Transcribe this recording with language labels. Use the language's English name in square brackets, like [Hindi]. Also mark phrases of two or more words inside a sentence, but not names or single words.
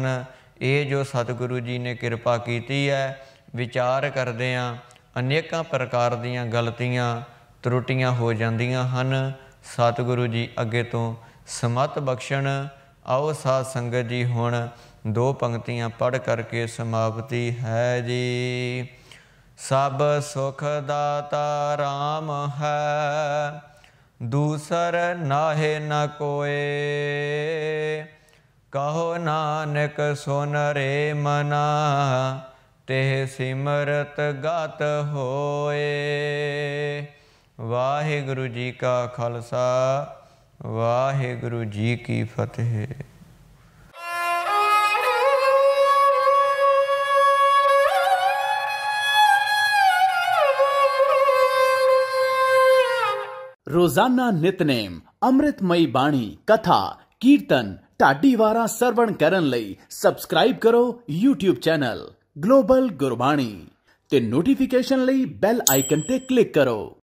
[Punjabi] ਇਹ ਜੋ ਸਤਿਗੁਰੂ ਜੀ ਨੇ ਕਿਰਪਾ ਕੀਤੀ ਹੈ, ਵਿਚਾਰ ਕਰਦੇ ਹਾਂ ਅਨੇਕਾਂ ਪ੍ਰਕਾਰ ਦੀਆਂ ਗਲਤੀਆਂ ਤਰੁੱਟੀਆਂ ਹੋ ਜਾਂਦੀਆਂ ਹਨ। ਸਤਿਗੁਰੂ ਜੀ ਅੱਗੇ ਤੋਂ ਸਮਤ ਬਖਸ਼ਣ। ਆਓ ਸਾਧ ਸੰਗਤ ਜੀ, ਹੁਣ 2 ਪੰਕਤੀਆਂ ਪੜ੍ਹ ਕਰਕੇ ਸਮਾਪਤੀ ਹੈ ਜੀ। [Hindi] सब सुख दाता राम है, दूसर नाहे न कोय। कहो नानक सुन रे मना, तेह सिमरत गात होए। [Punjabi] ਵਾਹਿਗੁਰੂ ਜੀ ਕਾ ਖ਼ਾਲਸਾ, ਵਾਹਿਗੁਰੂ ਜੀ ਕੀ ਫ਼ਤਹਿ। ਰੋਜ਼ਾਨਾ ਨਿਤਨੇਮ ਅੰਮ੍ਰਿਤਮਈ ਬਾਣੀ ਕਥਾ ਕੀਰਤਨ ਢਾਡੀ ਵਾਰਾਂ ਸਰਵਣ ਕਰਨ ਲਈ ਸਬਸਕ੍ਰਾਈਬ ਕਰੋ YouTube ਚੈਨਲ ਗਲੋਬਲ ਗੁਰਬਾਣੀ ਤੇ ਨੋਟੀਫਿਕੇਸ਼ਨ ਲਈ ਬੈਲ ਆਈਕਨ ਤੇ ਕਲਿੱਕ ਕਰੋ।